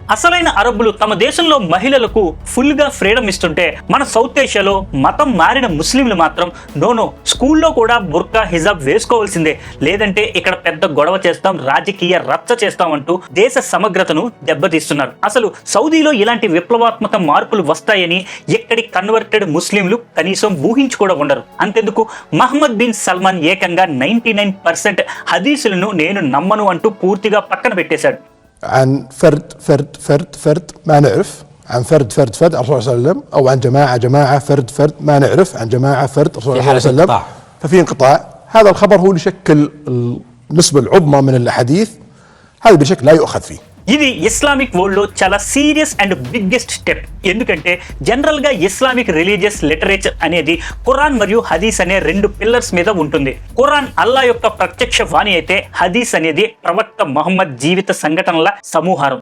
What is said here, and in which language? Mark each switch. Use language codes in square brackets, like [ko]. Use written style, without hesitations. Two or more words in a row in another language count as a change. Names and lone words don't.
[te] అసలైన అరబ్బులు తమ దేశంలో మహిళలకు ఫుల్ గా ఫ్రీడమ్ ఇస్తుంటే మన సౌత్ ఏషియాలో మతం మారిన ముస్లింలు మాత్రం నో స్కూల్లో కూడా బుర్కా, హిజాబ్ వేసుకోవాల్సిందే, లేదంటే ఇక్కడ పెద్ద గొడవ చేస్తాం, రాజకీయ రచ్చ చేస్తాం అంటూ దేశ సమగ్రతను దెబ్బతీస్తున్నారు. అసలు సౌదీలో ఇలాంటి విప్లవాత్మక మార్పులు వస్తాయని ఎక్కడి కన్వర్టెడ్ ముస్లింలు కనీసం ఊహించి కూడా ఉండరు. అంతెందుకు మహమ్మద్ బిన్ సల్మాన్ ఏకంగా 99% హదీసులను నేను నమ్మను అంటూ పూర్తిగా పక్కన పెట్టేశాడు. [ar] عن فرد ما نعرف عن فرد الرسول صلى الله عليه وسلم او عن جماعه فرد ما نعرف عن جماعه فرد الرسول صلى الله عليه وسلم ففي انقطاع. هذا الخبر هو اللي يشكل النسبه العظمى من الاحاديث. هذا بشكل لا يؤخذ فيه. [en] ఇది Islamic world లో చాలా serious and biggest step. [te] ఎందుకంటే జనరల్ గా [en] Islamic religious literature [te] అనేది ఖురాన్ మరియు హదీస్ అనే 2 పిల్లర్స్ మీద ఉంటుంది. ఖురాన్ అల్లా యొక్క ప్రత్యక్ష వాణి అయితే హదీస్ అనేది ప్రవక్త మహమ్మద్ జీవిత సంఘటనల సమూహారం.